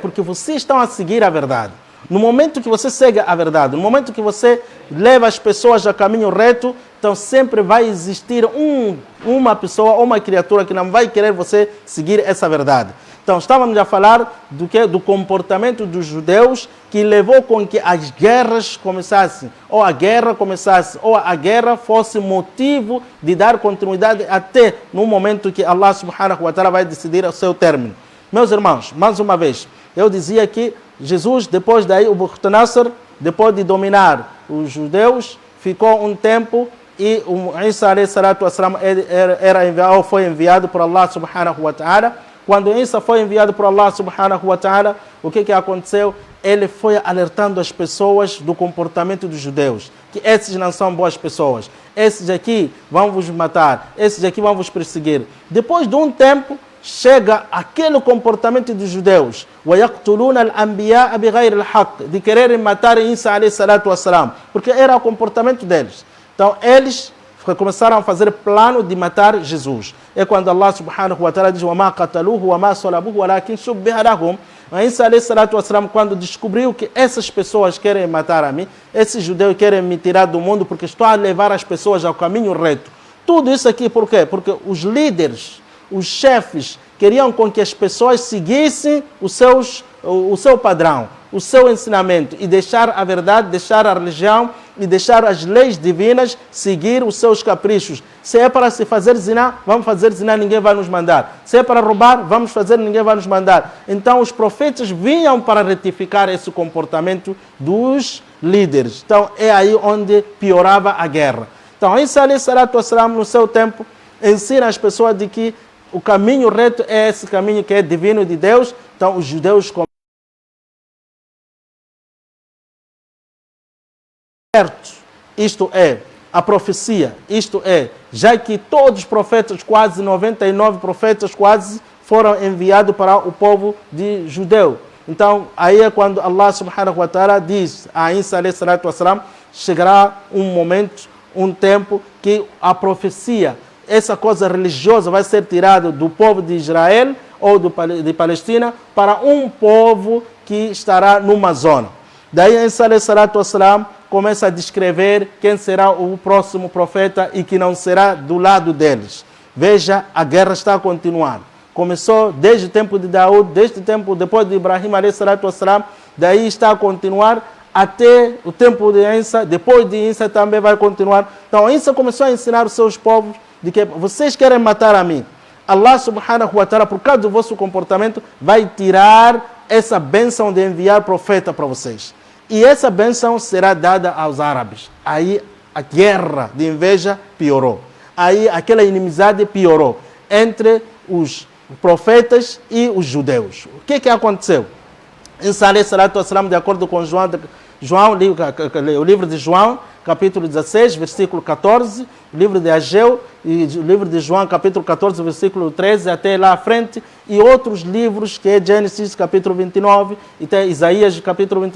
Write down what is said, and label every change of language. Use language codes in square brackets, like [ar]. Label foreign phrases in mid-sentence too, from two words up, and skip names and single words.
[pt] Porque vocês estão a seguir a verdade. No momento que você segue a verdade, no momento que você leva as pessoas a caminho reto, então sempre vai existir uma pessoa ou uma criatura que não vai querer você seguir essa verdade. Então, estávamos a falar do comportamento dos judeus que levou com que as guerras começassem, ou a guerra começasse, ou a guerra fosse motivo de dar continuidade até no momento que Allah [ar] سبحانه وتعالى [pt] vai decidir o seu término. Meus irmãos, mais uma vez, eu dizia que Jesus, depois daí, o Bukhtanasar, depois de dominar os judeus, ficou um tempo e o Isa [ar] عليه الصلاة والسلام [pt] foi enviado por Allah [ar] سبحانه وتعالى. [pt] Quando Isa foi enviado por Allah [ar] سبحانه وتعالى, [pt] o que aconteceu? Ele foi alertando as pessoas do comportamento dos judeus, que esses não são boas pessoas, esses aqui vão vos matar, esses aqui vão vos perseguir. Depois de um tempo, chega aquele comportamento dos judeus, [ar] وَيَقْتُلُونَ الْأَنْبِيَاءَ بِغَيْرِ الْحَقِّ, [pt] de quererem matar Isa [ar] عليه الصلاة والسلام, [pt] porque era o comportamento deles. Então, eles começaram a fazer plano de matar Jesus. É quando Allah [ar] سبحانه وتعالى [pt] diz: [ar] وَمَا قَتَلُوهُ وَمَا صَلَبُوهُ وَلَكِنْ شُبِّهَ لَهُمْ. عيسى عليه الصلاة والسلام, [pt] quando descobriu que essas pessoas querem matar a mim, esses judeus querem me tirar do mundo porque estou a levar as pessoas ao caminho reto. Tudo isso aqui por quê? Porque os líderes, os chefes, queriam com que as pessoas seguissem o seu padrão, o seu ensinamento e deixar a verdade, deixar a religião e deixar as leis divinas, seguir os seus caprichos. Se é para se fazer ziná, vamos fazer ziná, ninguém vai nos mandar. Se é para roubar, vamos fazer, ninguém vai nos mandar. Então os profetas vinham para retificar esse comportamento dos líderes. Então é aí onde piorava a guerra. Então Isa [ar] عليه الصلاة والسلام, [pt] no seu tempo, ensina as pessoas de que o caminho reto é esse caminho que é divino de Deus. Então os judeus isto é, a profecia, isto é, já que todos os profetas, quase 99 profetas quase, foram enviados para o povo de judeu. Então, aí é quando Allah [ar] سبحانه وتعالى [pt] diz a Isa [ar] عليه الصلاة والسلام, [pt] chegará um momento, um tempo que a profecia, essa coisa religiosa vai ser tirada do povo de Israel ou de Palestina para um povo que estará numa zona. Daí Isa [ar] عليه الصلاة والسلام [pt] começa a descrever quem será o próximo profeta e que não será do lado deles. Veja, a guerra está a continuar. Começou desde o tempo de Daud, desde o tempo depois de Ibrahim [ar] عليه الصلاة والسلام, [pt] daí está a continuar até o tempo de Isa, depois de Isa também vai continuar. Então Isa começou a ensinar os seus povos de que vocês querem matar a mim. [ar] الله سبحانه وتعالى, [pt] por causa do vosso comportamento, vai tirar essa bênção de enviar profeta para vocês. E essa bênção será dada aos árabes. Aí a guerra de inveja piorou. Aí aquela inimizade piorou entre os profetas e os judeus. O que aconteceu? [ar] عيسى عليه الصلاة والسلام, [pt] de acordo com o livro de João, capítulo 16, versículo 14, o livro de Ageu e o livro de João, capítulo 14, versículo 13, até lá à frente, e outros livros, que é Gênesis, capítulo 29, e até Isaías, capítulo 29.